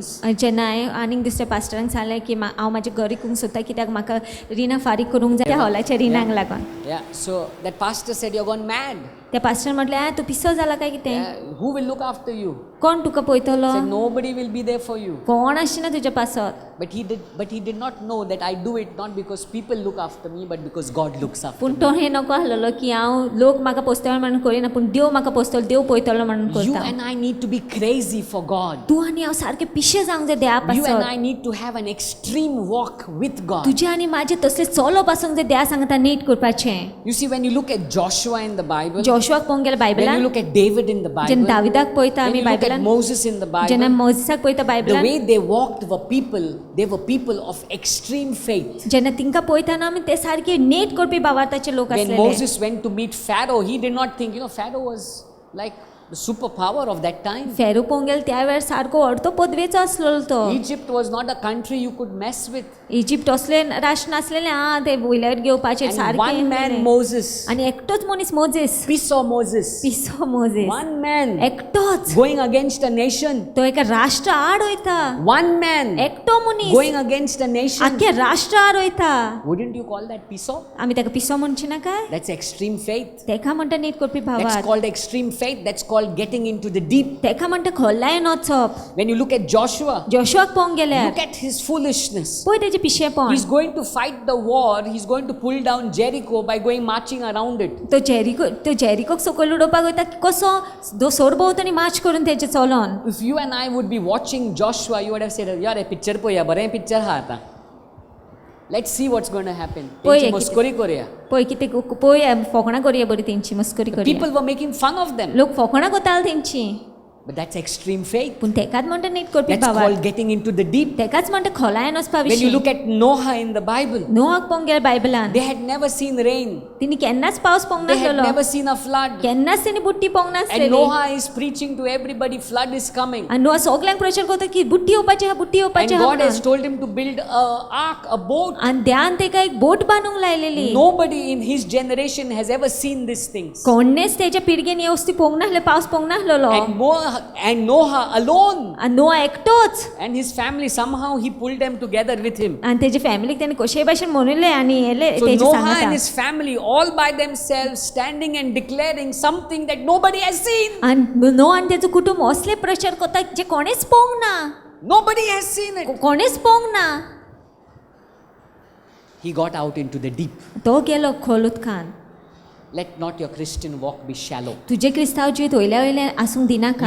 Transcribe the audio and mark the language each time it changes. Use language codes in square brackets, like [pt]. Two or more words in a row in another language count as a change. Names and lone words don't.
[kok] जेन्ना हांवें आनीक दुसऱ्या पास्टरांक सांगलें की हांव म्हाजें घर विकूंक सोदता कित्याक म्हाका रिणां फारीक करूंक जाय त्या हॉलाच्या रिणांक लागून. [en] Yeah, so that pastor said, you're gone mad. [kok] त्या पास्टरान म्हटलें तूं पिसो जाला काय कितें. [en] Who will look after you? [kok] कोण तुका पळयतलो. [en] Said, nobody will be there for you. [kok] कोण आसना तुज्या पासत. [en] But he did not know that I do it not because people look after me, but because God looks after [kok] पूण [en] me. [kok] तो हें नको आसलेलो की हांव लोक म्हाका पोसतलो म्हणून करिना पूण देव म्हाका पोसतलो, देव पळयतलो म्हणून [en] You [kok] करता. [en] and I need to be crazy for God. [kok] तूं आनी हांव सारकें पिशे जावंक जाय देवा [en] You and I [kok] पासत. [en] need to have an extreme walk with God. [kok] तुजें आनी म्हाजें तसलें चलप आसूंक जाय देवा सांगता नीट करपाचें. [en] You see, when you look at Joshua in the Bible, [kok] जोशुआक पळोवंक गेल्यार [en] when you [kok] बायबलान [en] look at David in the [kok] जेन्ना [en] Bible, [kok] दाविदाक पळयता [en] when [kok] आमी [en] you look at [kok] बायबलान, [en] Moses in the [kok] जेन्ना [en] Bible, [kok] मोजिसाक पळयता [en] the [kok] बायबलान, [en] way they walked they were people of extreme faith. [kok] जेन्ना तिंका पळयता न्हू आमी ते सारके नेट करपी भावार्थाचे लोक [en] When [kok] आसलेले. [en] Moses went to meet Pharaoh, he did not think, Pharaoh was like the superpower of that time. [kok] फेरू पळोवंक गेल्यार त्या वेळार सारको व्हडतो पदवेचो आसलेलो तो. [en] Egypt was not a country you could mess with. [kok] इजिप्त असलें राष्ट्र नासलेलें ते वयल्यार घेवपाचें [en] And [kok] सारकें. [en] one man, Moses, [kok] आनी एकटोच मनीस मोजेस. [en] piso Moses, [kok] पिसो मोजेस. [en] one man [kok] एकटोच. [en] going against a nation, [kok] तो एका राष्ट्र आड वयता. [en] one man [kok] एकटो मनीस [en] going against a nation. [kok] आख्या राष्ट्र आड वयता. [en] Wouldn't you call that piso? [kok] आमी ताका पिसो म्हणची ना काय. [en] That's extreme faith. [kok] तेका म्हणटा नीट करपी [en] That's [kok] भावार्थ. [en] called extreme faith. That's called called getting into the deep. [kok] तेका म्हणटा खोलायन वचप. [en] When you look at Joshua, [kok] जोशुआक पळोवंक गेल्यार [en] look at his foolishness. [kok] पळय तेजे पिशेपण. [en] He's going to fight the war. He's going to pull down Jericho by going marching around it. [kok] तो जेरिकोक सकयल उडोवपाक वयता कसो सोरभोंवतणी मार्च करून तेजे चलोन. [en] If you and I would be watching Joshua, you would have said, [kok] "यार पिक्चर पळया, बरें पिक्चर हा आता. [en] Let's see what's going to happen." [kok] तेंची मस्करी करूया. पळय कितें पळय फोकणां करया बरी तेंची मस्करी करया. [en] People were making fun of them. [kok] लोक फोकणां कोताल तेंची. [en] But that's extreme faith. [kok] पूण तेकाच म्हणटा नीट करपी [en] That's [kok] बाबा. [en] called getting into the deep. [kok] तेकाच म्हणटा खोलायन वचपा [en] When you [kok] विशीं. [en] look at Noah in the Bible, [kok] नोआक पळोवंक गेल्यार बायबलान [en] they had never seen rain. [kok] तिणी केन्नाच पावस पळोवंक [en] They had [kok] नासलेलो. [en] never seen a flood. [kok] केन्नाच तिणी बुट्टी पळोवंक [en] And [kok] नासलेली. [en] Noah is preaching to everybody, flood is coming. [kok] आनी नोआ सगल्यांक प्रचार करता की बुट्टी येवपाची आहा बुट्टी [en] And [kok] येवपाची आहा [en] God has [kok] म्हणून. [en] told him to build a ark, a boat. [kok] आनी देवान तेका एक बोट बांदूंक लायलेली. [en] Nobody in his generation has ever seen these things. [kok] कोणेच तेच्या पिळगेन हे वस्ती पळोवंक नासले पावस पळोवंक नासलेलो. [en] And Noah alone [kok] आनी नोआ एकटोच. [en] and his family, somehow he pulled them together with him. [kok] आनी तेजे फॅमिलीक तेणी कशेय भाशेन म्हणूले आनी येले [en] So [kok] तेजे [en] Noah and [kok] सांगता. [en] his family all by themselves standing and declaring something that nobody has seen. [kok] आनी नोआ आनी तेजो कुटुंब असले प्रचार करता जे कोणेच पळोवंक ना. [en] Nobody has seen it. [kok] कोणेच पळोवंक ना. [en] He got out into the deep. [kok] तो गेलो खोल उदकान. [en] Let not your Christian walk be shallow. [kok] तुजे क्रिस्तांव जीवित वयल्या वयल्यान आसूंक दिनाका.